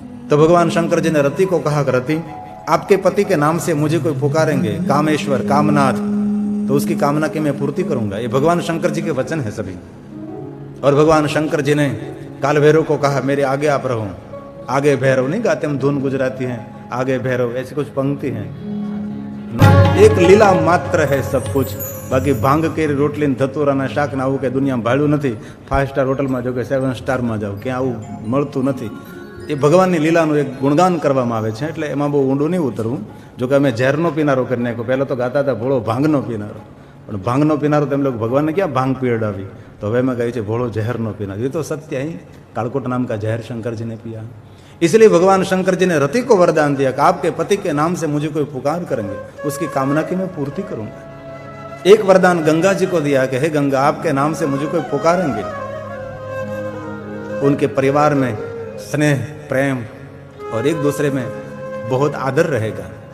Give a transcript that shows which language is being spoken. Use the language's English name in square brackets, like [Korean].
[Hindi] तो भगवान शंकर जी ने रति को कहा, रति आपके पति के नाम से मुझे कोई पुकारेंगे, कामेश्वर कामनाथ, तो उसकी कामना की मैं पूर्ति करूंगा। ये भगवान शंकर जी के वचन है सभी। और भगवान शंकर जी ने काल भैरव को कहा, मेरे आगे आप रहो। आगे भैरव नहीं गाते हम धुन गुजराती हैं, आगे भैरव, ऐसी कुछ पंक्ति है। एक लीला मात्र है सब कुछ। [Gujarati] बाकी भांग के रोटली धतुराना શાક ના આવું કે દુનિયામાં ભાડું નથી। 5 સ્ટાર હોટલમાં જાઓ કે 7 સ્ટારમાં જાઓ, ક્યાં આવું મળતું નથી। એ ભગવાનની લીલાનું એક ગુણગાન કરવામાં આવે છે, એટલે એમાં બહુ ઊંડું નહીં ઉતરવું। જો કે અમે ઝેરનો પીનારો કરી નાખ્યો। પહેલાં તો ગાતા હતા ભોળો ભાંગનો પીનારો, પણ ભાંગનો પીનારો તેમ લોકો ભગવાનને ક્યાં ભાંગ પીવડાવી, तो वे में गई છે भोलो जहर नो पीना। [Hindi] ये तो सत्य है। कालकोट नाम का जहर शंकर जी ने पिया। इसलिए भगवान शंकर जी ने रति को वरदान दिया कि आपके पति के नाम से मुझे कोई पुकार करेंगे, उसकी कामना की मैं पूर्ति करूंगा। एक वरदान गंगा जी को दिया कि हे गंगा आपके नाम से मुझे कोई पुकारेंगे, उनके परिवार में स्नेह प्रेम और एक दूसरे में बहुत आदर रहेगा।